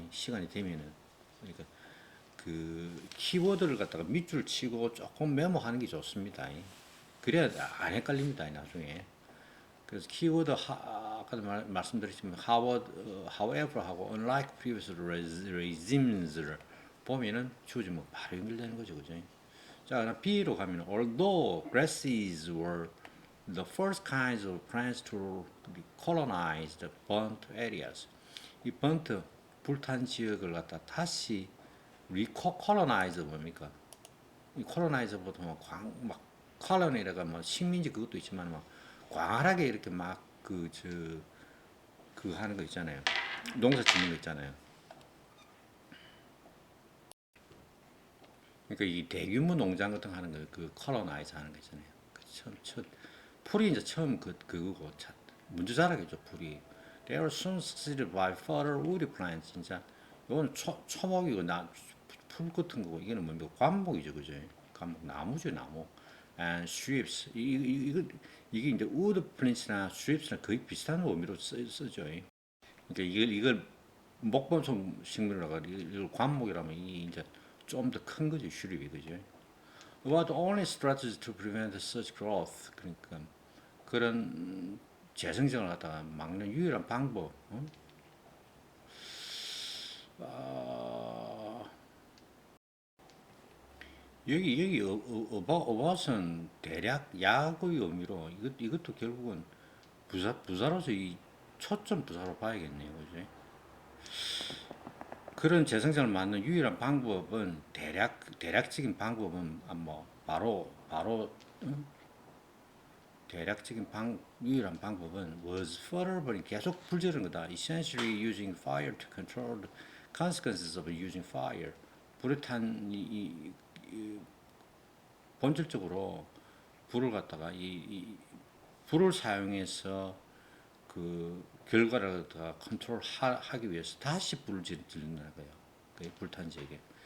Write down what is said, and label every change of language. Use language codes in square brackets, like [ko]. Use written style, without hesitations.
[ko] 시간이 되면은 그러니까 그 키워드를 갖다가 밑줄 치고 조금 메모하는 게 좋습니다. 그래야 안 헷갈립니다. 나중에. 그래서 키워드 아까도 말씀드렸지만 however 하고 [en] unlike previous regimes [ko] 를 보면은 주어지면 바로 연결되는 거죠, 그죠? 자, B로 가면 [en] although grasses were the first kinds of plants to colonize the burnt areas. [ko] 이 burnt 불탄 지역을 갖다 다시 colonize 뭡니까? 이 colonize 보통 막 colony라가 뭐 식민지 그것도 있지만 막 광활하게 이렇게 막 그 하는 거 있잖아요. 농사 짓는 거 있잖아요. 그러니까 이 대규모 농장 같은 거 하는 거, 그 컬러나이즈 하는 거 있잖아요. 그 처음 풀이 이제 처음 그거고 먼저 자라겠죠 풀이. [en] They are soon succeeded by further woody plants. [ko] 진짜 이건 초목이고 풀 같은 거고 이거는 뭡니까 관목이죠, 그죠? 관목 나무죠, 나무. [en] And shrubs [ko] 이게 이제 wood plants나 shrubs나 거의 비슷한 의미로 쓰죠. 그러니까 이걸 목범성 식물이라고 이걸 관목이라면 이 이제 좀 더 큰 거죠, 슈립이 그죠? [en] What only strategy to prevent such growth? [ko] 그러니까 그런 재생성을 갖다가 막는 유일한 방법. 여기 about은 대략 약의 의미로 이것도 결국은 부사로서 이 초점 부사로 봐야겠네요, 그죠? 그런 재생성을 막는 유일한 방법은 대략적인 방법은 뭐 바로 대략적인 유일한 방법은 [en] was further burning [ko] 계속 불 지르는 거다. [en] Essentially using fire to control the consequences of using fire. [ko] 불에 탄 본질적으로 불을 갖다가 불을 사용해서 그 결과를 다 컨트롤하기 위해서 다시 불을 지르는 거예요. 그 불탄 지역에.